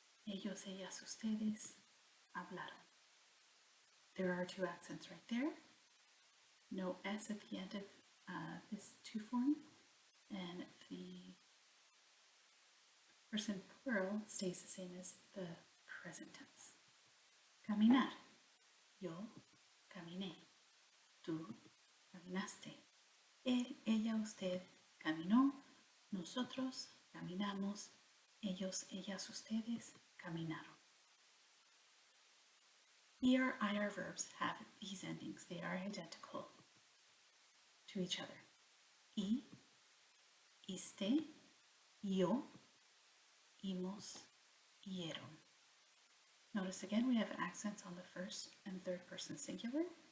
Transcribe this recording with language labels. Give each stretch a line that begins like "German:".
Spanish: Ellos, ellas, ustedes hablaron.
English: There are two accents right there. No S at the end of this to form. And the person plural stays the same as the present tense.
Spanish: Caminar. Yo caminé. Tú caminaste. Él, ella, usted caminó. Nosotros caminamos. Ellos, ellas, ustedes caminaron.
English: ER, IR verbs have these endings. They are identical to each other.
Spanish: Y, iste, yo, imos, ieron.
English: Notice again we have accents on the first and third person singular.